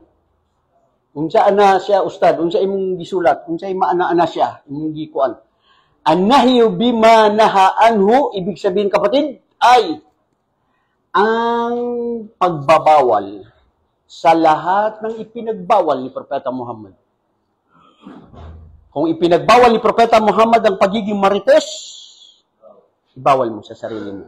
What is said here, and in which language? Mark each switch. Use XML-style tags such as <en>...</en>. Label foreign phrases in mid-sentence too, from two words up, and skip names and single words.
<ceb>Unsa ana siya, ustad? Unsa imong gisulat? Unsa maana-ana siya? Imong gikuan.</ceb> <ar>النهي بما نهى عنه,</ar> <tl>ibig sabihin kapatid, ay ang pagbabawal sa lahat ng ipinagbawal ni Propeta Muhammad. Kung ipinagbawal ni Propeta Muhammad ang pagiging marites, ibawal mo sa sarili mo.</tl>